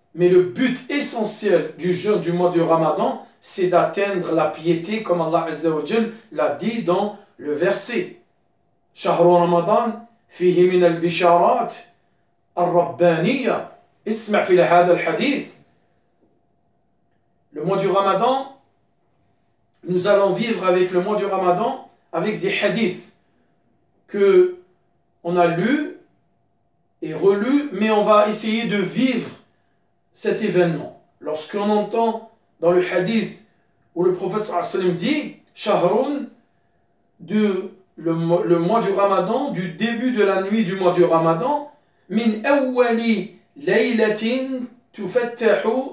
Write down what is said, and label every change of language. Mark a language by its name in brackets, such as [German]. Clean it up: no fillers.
[French] Mais le but essentiel du jeûne du mois du Ramadan, c'est d'atteindre la piété, comme Allah Azza wa Jal l'a dit dans le verset. [Arabic] شهر رمضان فيه من البشارات الربانية. اسمع في هذا الحديث. [French] Le mois du Ramadan, nous allons vivre avec le mois du Ramadan avec des hadiths que on a lus et relus, mais on va essayer de vivre cet événement. Lorsqu'on entend dans le hadith où le prophète sallallahu alayhi wa sallam dit Shahrun, le mois du Ramadan, du début de la nuit du mois du Ramadan, [Arabic] min awwali laylatin تفتح